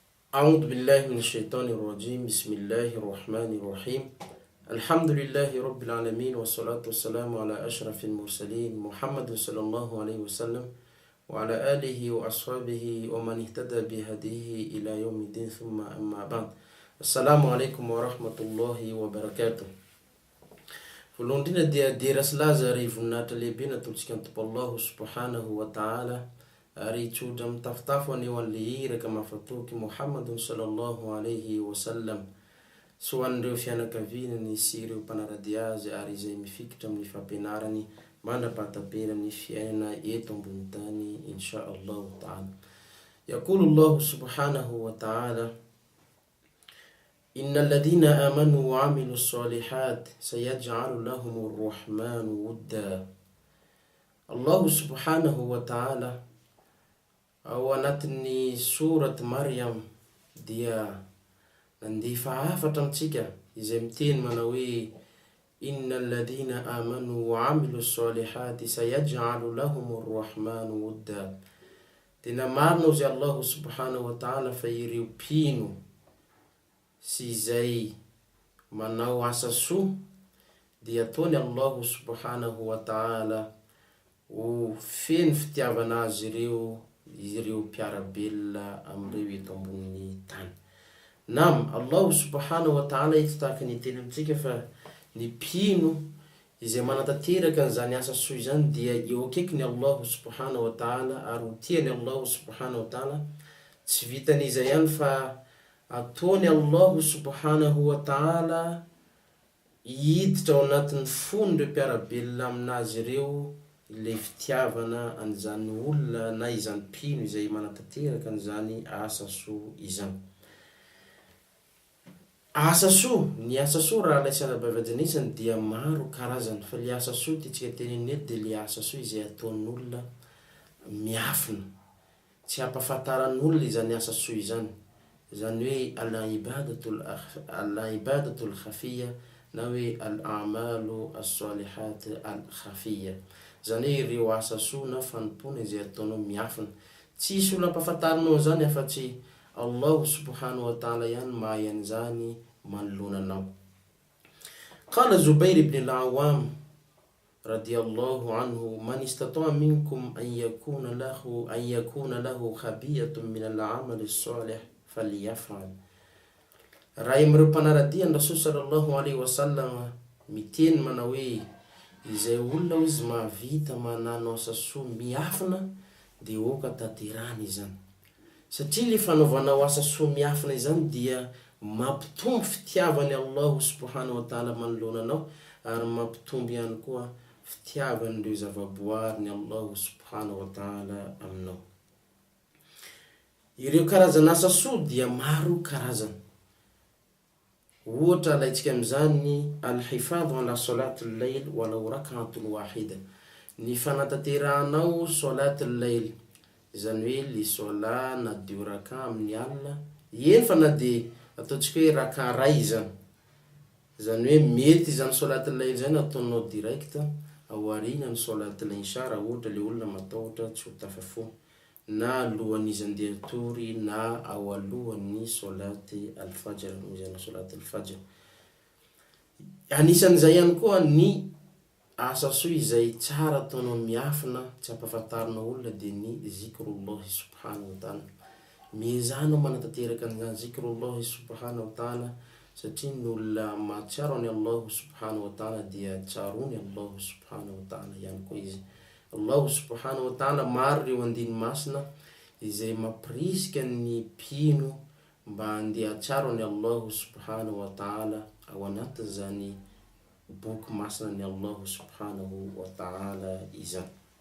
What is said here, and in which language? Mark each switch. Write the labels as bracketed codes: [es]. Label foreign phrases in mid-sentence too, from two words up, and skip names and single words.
[ar] أعوذ بالله من الشيطان الرجيم بسم الله الرحمن الرحيم الحمد لله رب العالمين والصلاة والسلام على أشرف المرسلين محمد صلى الله عليه وسلم وعلى آله وأصحابه ومن اهتدى بهديه إلى يوم الدين ثم أما بعد السلام عليكم ورحمة الله وبركاته. [mg] Voalohany indrindra dia dirasa laza ary voninahitra lehibe natolotsika ny Tompo [ar] الله سبحانه وتعالى [mg] ary tsotra mitafotafo aneo an'le iraka mahafatoky [ar] محمد صلى الله عليه وسلم [mg] sy ho an'ireo fianakaviany sy ireo mpanarady azy ary izay mifikitra amin'ny fampianarany mandrapahatamperany fiainana eto ambony tany [ar] إن شاء الله تعالى. يقول الله سبحانه وتعالى إن الذين آمنوا وعملوا الصالحات سيجعل لهم الرحمن ودا. الله سبحانه وتعالى [mg] ao anatin'ny surat Maryam dia nandefa afatra amitsika izay miteny manao hoe [ar] إن الذين آمنوا وعملوا الصالحات سيجعل لهم الرحمن ودا. [mg] Tena marina ozy [ar] الله سبحانه وتعالى [mg] fa ireo mpino sy izay manao asa soa dia ataony [ar] الله سبحانه وتعالى [mg] ho feno fitiavana azy ireo mpiarabelona amreo eto ambony tany. Nam [ar] الله سبحانه وتعالى [mg] ito tahaka ny teny amitsika fa ny mpino izay manatanteraka an'izany asa soa izany dia eo akaiky ny [ar] الله سبحانه وتعالى [mg] ary ho tiany [ar] الله سبحانه وتعالى. [mg] Tsy vitan'izay ihany fa ataony [ar] الله سبحانه وتعالى [mg] hiditra ao anatin'ny fon'ireo mpiarabelona aminazy ireo le fitiavana an'izany olona na izany mpino izay manatanteraka an'izany asa soa izany. Asa soa, ny asa soa raha ilay sanabavajanisany dia maro karazany fa le asa soa titsika teneniny eto dia le asa soa izay ataon'olona miafina tsy hampafantaran'olona izany asa soa izany. Zany hoe [ar] العبادة الخفية [mg] na hoe [ar] الأعمال الصالحات الخفية. [mg] Zany hoe ireo asa soa na fanompona izay ataonao miafina. Tsisy olona hampafantarinao zany afa-tsy [ar] الله سبحانه وتعالى [mg] ihany mahay an'izany manoloana anao. [ar] قال الزبير بن العوام رضي الله عنه من استطاع منكم أن يكون له خبيئة من العمل الصالح فليفعل. [mg] Raha amreo mpanaradia ny [ar] رسول صلى الله عليه وسلم [mg] miteny manao hoe izay olona izy mahavita manano asa soa miafina dia oka tanterahana izany. Satria le fanaovanao asa soa miafina izany dia mampitombo fitiavany [ar] الله سبحانه وتعالى [mg] manoloana anao ary mampitombo ihany koa fitiavan'ireo zavaboary ny [ar] الله سبحانه وتعالى [mg] aminao. Ireo karazana asa soa dia maro karazana. Ohatra alaitsika amin'izany [ar] الحفاظ على صلاة الليل ولو ركعة واحدة. [mg] Ny fanataterahanao [ar] صلاة الليل [mg] izany hoe le sola na 2 raka amin'ny alina eny fa na dia ataontsika hoe raka ray izany. Zany hoe mety izany [ar] صلاة الليل [mg] izany ataonao direct ao aorianany [ar] صلاة العشاء [mg] raha ohatra le olona matahotra tsy ho tafafona na alohan'izy andeha atory na ao alohan'ny [ar] صلاة الفجر [mg] izany [ar] صلاة الفجر. [mg] Anisan'izay ihany koa ny asa soa izay tsara ataonao miafina tsy hampafantarinao olona dia ny [ar] ذكر الله سبحانه وتعالى. [mg] Mizanao manatanteraka an'izany [ar] ذكر الله سبحانه وتعالى [mg] satria ny olona mahatsiaro any [ar] الله سبحانه وتعالى [mg] dia tsaroany [ar] الله سبحانه وتعالى [mg] ihany koa izy. [ar] الله سبحانه وتعالى [mg] maro ireo andiny masina izay mampirisika ny mpino mba handeha hatsiaro ny [ar] الله سبحانه وتعالى [mg] ao anatin'izany boky masina ny [ar] الله سبحانه وتعالى [mg] izany.